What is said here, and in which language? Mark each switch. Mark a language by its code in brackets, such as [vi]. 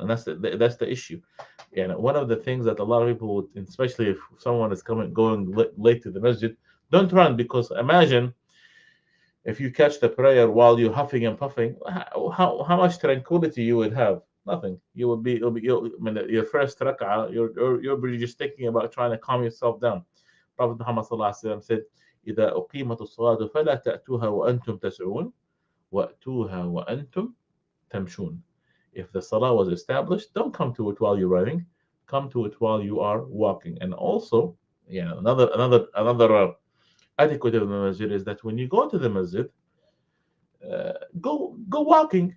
[en] And that's the issue. One of the things that a lot of people would, especially if someone is going late to the masjid, don't run, because imagine if you catch the prayer while you're huffing and puffing, how much tranquility you would have? Nothing. You would be, I mean, your first rak'ah, you're just thinking about trying to calm yourself down. Prophet Muhammad sallallahu alaihi wasallam said, [ar] إذا أقيمت الصلاة فلا تأتوها وأنتم تسعون وأتوها وأنتم تمشون. [en] If the salah was established, don't come to it while you're running. Come to it while you are walking. And also, another etiquette of the masjid is that when you go to the masjid, go walking.